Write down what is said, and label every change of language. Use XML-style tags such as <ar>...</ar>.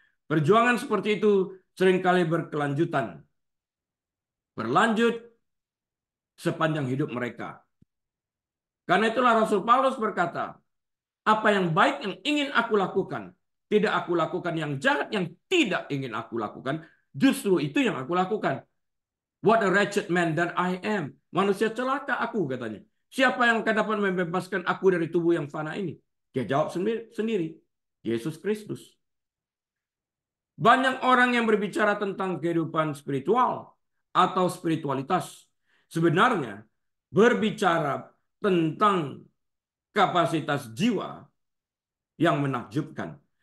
<id>Perjuangan seperti itu seringkali berkelanjutan. Berlanjut sepanjang hidup mereka. Karena itulah Rasul Paulus berkata, apa yang baik yang ingin aku lakukan, tidak aku lakukan, yang jahat yang tidak ingin aku lakukan, justru itu yang aku lakukan.</id> <en>What a wretched man that I am.</en> <id>Manusia celaka aku, katanya. Siapa yang akan dapat membebaskan aku dari tubuh yang fana ini? Dia jawab sendiri. Yesus Kristus. Banyak orang yang berbicara tentang kehidupan spiritual atau spiritualitas. Sebenarnya berbicara tentang kapasitas jiwa yang menakjubkan.</id>